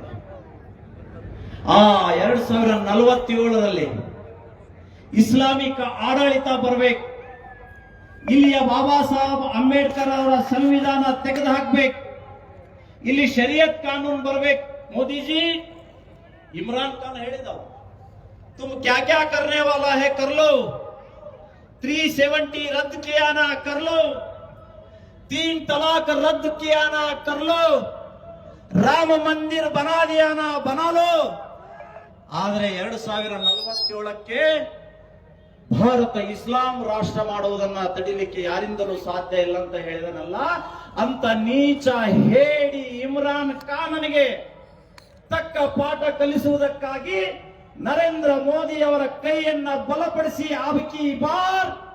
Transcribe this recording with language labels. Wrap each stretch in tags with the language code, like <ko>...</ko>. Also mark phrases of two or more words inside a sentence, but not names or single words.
<kn>ಆ 2047ರಲ್ಲಿ ಇಸ್ಲಾಮಿಕ್ ಆಡಳಿತ ಬರಬೇಕು. ಇಲ್ಲಿಯ ಬಾಬಾ ಸಾಹೇಬ್ ಅಂಬೇಡ್ಕರ್ ಅವರ ಸಂವಿಧಾನ ತೆಗೆದು ಹಾಕ್ಬೇಕು. ಇಲ್ಲಿ ಶರಿಯತ್ ಕಾನೂನು ಬರಬೇಕು. ಮೋದಿಜಿ, ಇಮ್ರಾನ್ ಖಾನ್ ಹೇಳಿದವು,</kn> <hi>तुम क्या क्या करने वाला है कर लो, 370 रद्द किया ना कर लो, 3 तलाक रद्द किया ना कर लो, राम मंदिर बना दिया ना बना लो.</hi> <kn>ಆದರೆ 2047ಕ್ಕೆ ಭಾರತ ಇಸ್ಲಾಂ ರಾಷ್ಟ್ರ ಮಾಡುವುದನ್ನ ತಡಿಲಿಕ್ಕೆ ಯಾರಿಂದಲೂ ಸಾಧ್ಯ ಇಲ್ಲ ಅಂತ ಹೇಳಿದನಲ್ಲ, ಅಂತ ನೀಚ ಹೇಡಿ ಇಮ್ರಾನ್ ಖಾನನಿಗೆ ತಕ್ಕ ಪಾಠ ಕಲಿಸುವುದಕ್ಕಾಗಿ ನರೇಂದ್ರ ಮೋದಿ ಅವರ ಕೈಯನ್ನ ಬಲಪಡಿಸಿ</kn> <hi>अबकी बार</hi>